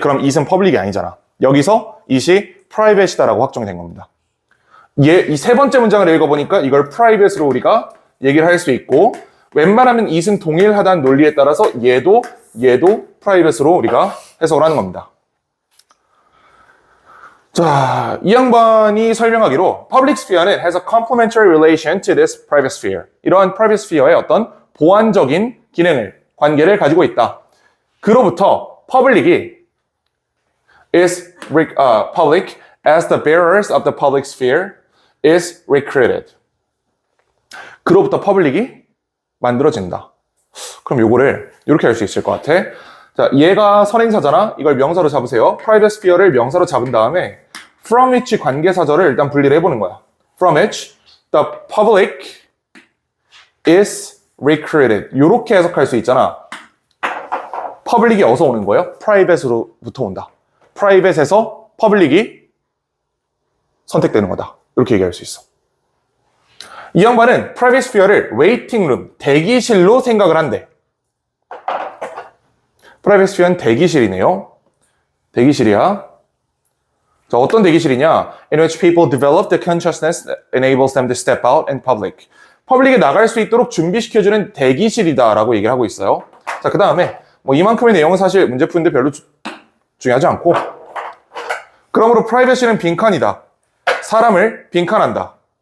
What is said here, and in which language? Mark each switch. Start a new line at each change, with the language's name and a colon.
Korean: 그럼 it은 퍼블릭이 아니잖아. 여기서 it이 프라이빗이다라고 확정이 된 겁니다. 이 세 번째 문장을 읽어보니까 이걸 프라이빗으로 우리가 얘기를 할 수 있고 웬만하면 it은 동일하다는 논리에 따라서 얘도 프라이빗으로 우리가 해석을 하는 겁니다. 자, 이 양반이 설명하기로
English: public sphere는 has a complementary relation to this private sphere.
Korean: 이러한 private sphere의 어떤 보완적인 관계를 가지고 있다. 그로부터
English: public이 is public as the bearers of the public sphere is recruited.
Korean: 그로부터 public이 만들어진다. 그럼 요거를 이렇게 할 수 있을 것 같아. 자, 얘가 선행사잖아. 이걸 명사로 잡으세요. private sphere를 명사로 잡은 다음에 from which 관계사절을 일단 분리를 해보는 거야.
English: From which the public is recruited.
Korean: 이렇게 해석할 수 있잖아. public이 어디서 오는 거예요? private로부터 온다. private에서 public이 선택되는 거다. 이렇게 얘기할 수 있어. 이 양반은 private sphere를 waiting room, 대기실로 생각을 한대. private sphere는 대기실이네요. 대기실이야. 자, 어떤 대기실이냐?
English: In which people develop the consciousness that enables them to step out in public.
Korean: 퍼블릭에 나갈 수 있도록 준비시켜주는 대기실이다라고 얘기를 하고 있어요. 자, 그 다음에 뭐 이만큼의 내용은 사실 문제 푸는데 별로 중요하지 않고 그러므로 프라이빗은 빈칸이다. 사람을 빈칸한다.